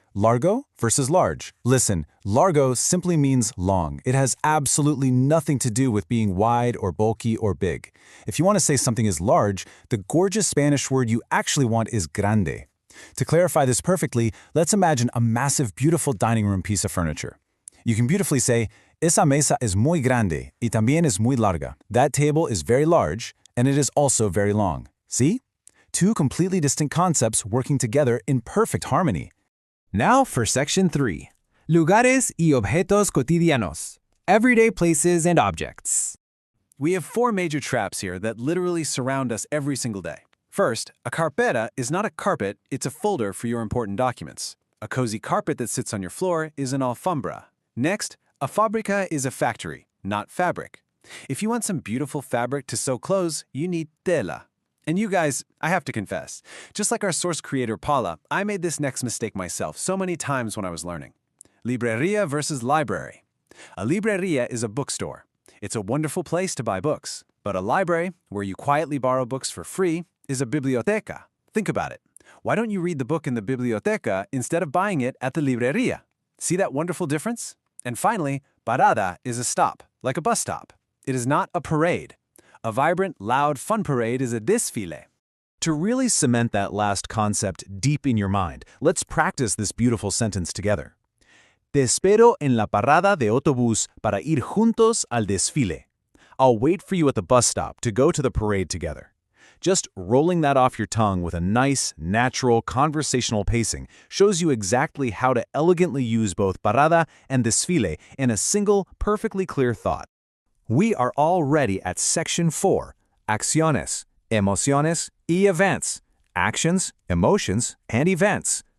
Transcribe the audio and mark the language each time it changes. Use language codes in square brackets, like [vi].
[en] Largo versus large. Listen, largo simply means long. It has absolutely nothing to do with being wide or bulky or big. If you want to say something is large, the gorgeous Spanish word you actually want is grande. To clarify this perfectly, let's imagine a massive, beautiful dining room piece of furniture. You can beautifully say, [es] esa mesa es muy grande y también es muy larga. [en] That table is very large, and it is also very long. See? Two completely distinct concepts working together in perfect harmony. Now for Section 3. [es] Lugares y objetos cotidianos. [en] Everyday places and objects. We have 4 major traps here that literally surround us every single day. First, a carpeta is not a carpet, it's a folder for your important documents. A cozy carpet that sits on your floor is an alfombra. Next, a fábrica is a factory, not fabric. If you want some beautiful fabric to sew clothes, you need tela. And you guys, I have to confess, just like our source creator Paula, I made this next mistake myself so many times when I was learning. Librería versus library. A librería is a bookstore. It's a wonderful place to buy books. But a library, where you quietly borrow books for free, is a biblioteca. Think about it. Why don't you read the book in the biblioteca instead of buying it at the librería? See that wonderful difference? And finally, parada is a stop, like a bus stop. It is not a parade. A vibrant, loud, fun parade is a desfile. To really cement that last concept deep in your mind, let's practice this beautiful sentence together. [es] Te espero en la parada de autobús para ir juntos al desfile. [en] I'll wait for you at the bus stop to go to the parade together. Just rolling that off your tongue with a nice, natural, conversational pacing shows you exactly how to elegantly use both parada and desfile in a single, perfectly clear thought. We are already at Section 4, [es] acciones, emociones y events, [en] actions, emotions, and events.